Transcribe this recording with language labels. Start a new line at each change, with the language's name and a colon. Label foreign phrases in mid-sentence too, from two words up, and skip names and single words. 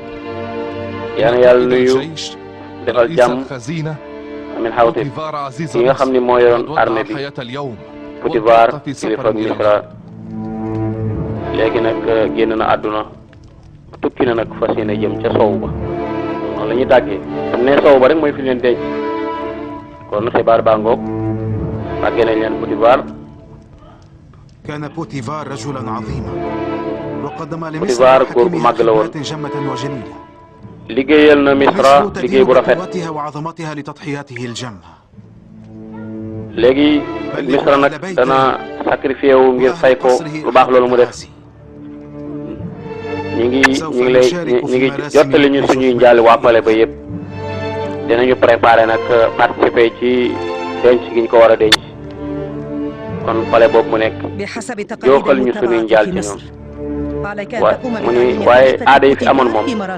Wolof: yal na yàlla nuyu defal jàmm Amin Xawtib ki nga xam ni moo yoroon armée bi Potifar kilifa Misra léegi nag génn na àdduna tukki na nag fas yéene jëm ca sow ba noonu la ñuy tàggee xam ne sow ba rek mooy fi leen denc kon xibaar baa ngoog tàggee nañ leen Potifar.
Arabic: كان بوتيفار رجلا عظيما وقدم لمصر
Wolof: Potifar góor gu màgg la woon
Arabic: جمة وجليلة
Wolof: liggéeyal na Misra liggéey bu rafet
Arabic: وعظمتها لتضحياته الجمة
Wolof: léegi Misra nag dana sacrifié wu ngir fay ko lu baax loolu mu def ñi ngi jottali ñu suñuy njaali waa pale ba yëpp dinañu préparé nag participer ci denc gi ñu ko war a denc kon pale boobu mu nekk joxal ñu suñuy njaal ci ñoom mu ni waaye aada yi fi amoon moom